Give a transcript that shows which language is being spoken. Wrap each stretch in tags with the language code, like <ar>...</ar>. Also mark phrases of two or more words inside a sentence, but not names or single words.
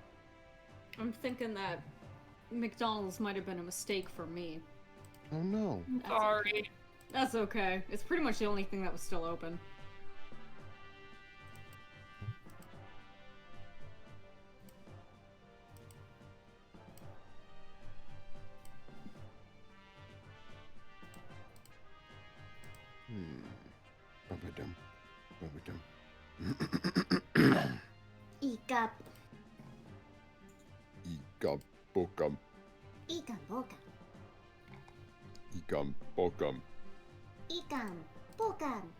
<en>I'm thinking that McDonald's might have been a mistake for me. Oh, no. Sorry. That's okay. It's pretty much the only thing that was still open. Ba-ba-dum. Ba-ba-dum.</en> <bjn>Ika, Ikam, bokam, ika boka, ikam, bokam. ikam, pokam.</bjn>